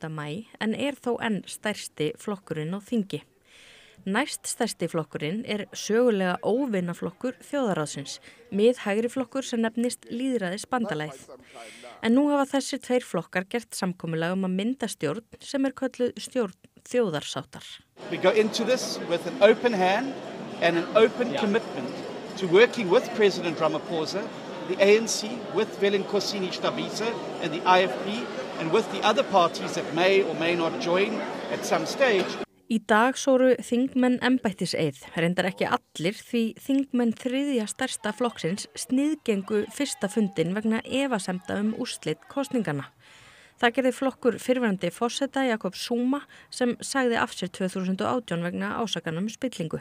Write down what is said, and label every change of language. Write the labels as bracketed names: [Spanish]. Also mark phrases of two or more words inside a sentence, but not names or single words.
[Icelandic] maí en þó enn stærsti flokkurinn á þingi. Næst stærsti flokkurinn sögulega óvinaflokkur þjóðaráðsins, miðhægri flokkur sem nefnist Lýðræðisbandalagið. En nú hafa þessir tveir flokkar gert samkomulag að mynda stjórn sem kölluð stjórn þjóðarsáttar. [English] We go into this with an open hand and an open commitment to working with President Ramaphosa, the ANC, with Velin-Kosini Stabisa and the IFP, and with the other parties that may or may not join at some stage. [Icelandic] Í dag sóru þingmenn embættiseið, reyndar ekki allir því þingmenn þriðja stærsta flokksins sniðgengu fyrsta fundin vegna efasemda úrslit kosninganna. Það gerði flokkur fyrrverandi forseta Jakob Zuma sem sagði af sér 2018 vegna ásakana spillingu.